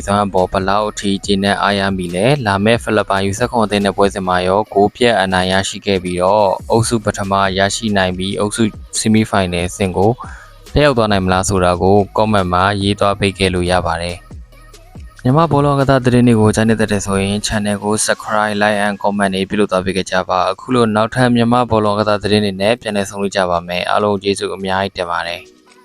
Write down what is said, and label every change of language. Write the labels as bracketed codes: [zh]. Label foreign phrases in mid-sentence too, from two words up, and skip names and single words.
[my] စွမ်းအပေါ်ဘလောက်အထိကျင်းနဲ့အားရမိလဲလာမယ့်ဖိလစ်ပိုင်ယူ16အသင်းနဲ့ပွဲစဉ်မှာရောဂိုးပြတ်အနိုင်ရရှိခဲ့ပြီးတော့အုပ်စုပထမရရှိနိုင်ပြီးအုပ်စုဆီမီဖိုင်နယ်အဆင့်ကိုတက်ရောက်သွားနိုင်မလားဆိုတာကို comment မှာရေးသွားပေးခဲ့လို့ရပါတယ်မြန်မာဘောလုံးကစားသတင်းတွေကိုကြားနေတဲ့ဆိုရင် channel ကို [en] subscribe like and comment [my] တွေပြုလုပ်သွားပေးကြပါအခုလိုနောက်ထပ်မြန်မာဘောလုံးကစားသတင်းတွေနဲ့ပြန်လည်ဆုံတွေ့ကြပါမယ်အားလုံးကျေးဇူးအများကြီးတင်ပါတယ်